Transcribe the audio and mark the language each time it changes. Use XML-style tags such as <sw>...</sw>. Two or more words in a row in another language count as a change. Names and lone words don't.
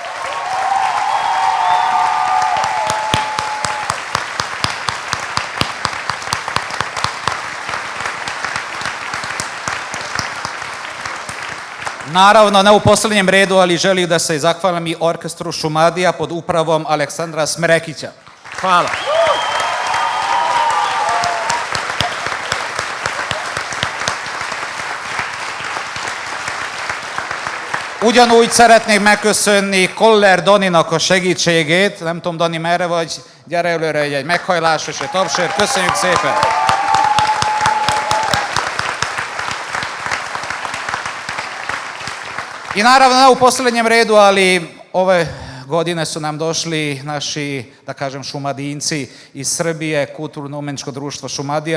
<sr>Naravno, ne u posljednjem redu, ali želim da se zahvalim i orkestru Šumadija pod upravom Aleksandra Smrekića. Hvala.</sr> <hu>Ugyanúgy szeretnék megköszönni Koller Daninak a segítségét. Nem tudom, Dani, merre vagy? Gyere előre, egy meghajlás és egy tapsért. Köszönjük szépen!</hu> <sr>I naravno, ne u posljednjem redu, ali ove godine su nam došli naši, da kažem, šumadinci iz Srbije, Kulturno-umeničko društvo Šumadija.</sr>